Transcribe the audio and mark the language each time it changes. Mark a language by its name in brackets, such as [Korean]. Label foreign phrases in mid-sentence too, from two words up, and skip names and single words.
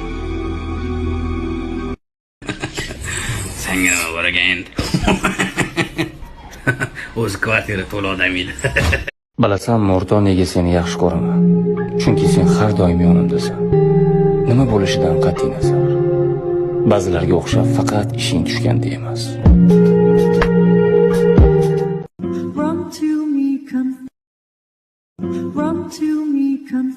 [Uzbek] Senga o'ragan. O'z kvartira to'la odam edi. Bilasanmi, o'rtoq, nega seni yaxshi ko'raman? Chunki sen har doim yonimdasan. Nima bo'lishidan qat'iy nazar. Ba'zilarga o'xshab faqat ishing tushganda emas. [English] Run to me, come. Run to me, come.